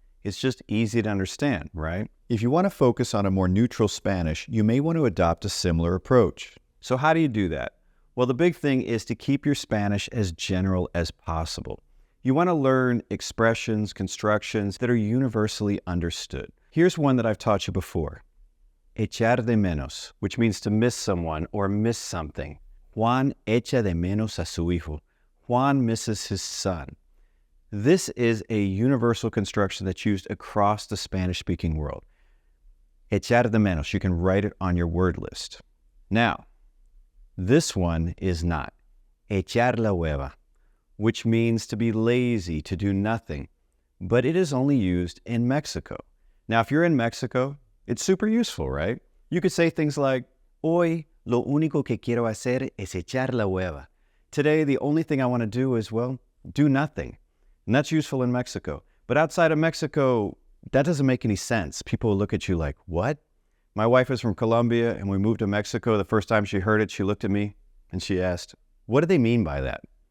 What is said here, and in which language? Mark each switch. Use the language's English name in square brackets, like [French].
[English] It's just easy to understand, right? If you want to focus on a more neutral Spanish, you may want to adopt a similar approach. So how do you do that? Well, the big thing is to keep your Spanish as general as possible. You want to learn expressions, constructions that are universally understood. Here's one that I've taught you before. [Spanish] Echar de menos, [English] which means to miss someone or miss something. [Spanish] Juan echa de menos a su hijo. [English] Juan misses his son. This is a universal construction that's used across the Spanish-speaking world. [Spanish] Echar de menos, [English] you can write it on your word list. Now, this one is not. [Spanish] Echar la hueva, [English] which means to be lazy, to do nothing. But it is only used in Mexico. Now, if you're in Mexico, it's super useful, right? You could say things like, [Spanish] Hoy lo único que quiero hacer es echar la hueva. [English] Today, the only thing I want to do is, do nothing. And that's useful in Mexico. But outside of Mexico, that doesn't make any sense. People will look at you like, what? My wife is from Colombia, and we moved to Mexico. The first time she heard it, she looked at me and she asked, what do they mean by that?